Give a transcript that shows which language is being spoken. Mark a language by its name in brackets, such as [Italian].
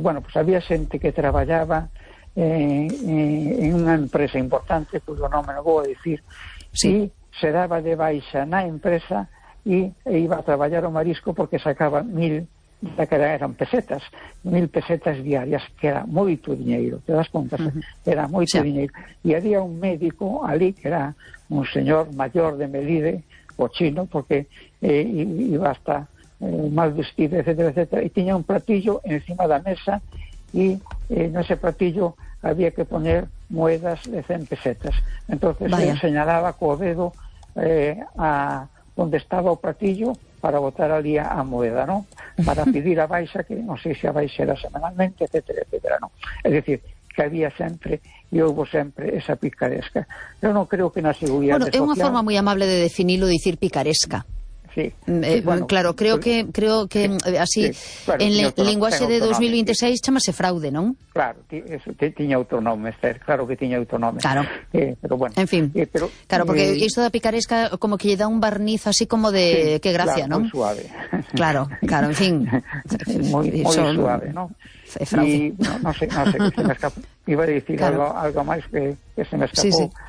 [Galician] Bueno, pues había xente que traballaba en unha empresa importante, cuyo nome non vou a dicir, sí, y se daba de baixa na empresa e iba a traballar o marisco porque sacaba 1.000, daquela eran pesetas, 1.000 pesetas diarias, que era moito dinheiro, te das contas, era moito dinheiro. [Spanish] E había un médico ali, que era un señor mayor de Melide, o chino, porque iba hasta mal vestido, etcétera, etcétera, y tenía un platillo encima de la mesa y en ese platillo había que poner moedas de 100 pesetas. Entonces él señalaba con dedo a donde estaba el platillo para botar allí a moeda, ¿no? Para pedir a baixa, que no sé si a baixa era semanalmente, etcétera, etcétera, ¿no? Es decir, que había siempre y hubo siempre esa picaresca. Yo no creo que en la seguridad social... Bueno, es una forma muy amable de definirlo, decir picaresca. Bueno, claro, creo que sí, así, sí, claro, en lenguaje de 2026, [Galician] chamase fraude, [Spanish] ¿no? [Galician] Claro, tiña outro nome, Esther, claro que tiña outro nome. Claro, pero bueno. En fin, claro, porque isto da picaresca como que lle dá un barniz así como de, sí, [Spanish] qué gracia, [Galician] ¿no? [Spanish] Muy suave. Claro, claro, en fin. Muy suave, ¿no? Fraude. Y, no sé, que se me escapó. Iba a decir algo más que se me escapó, sí.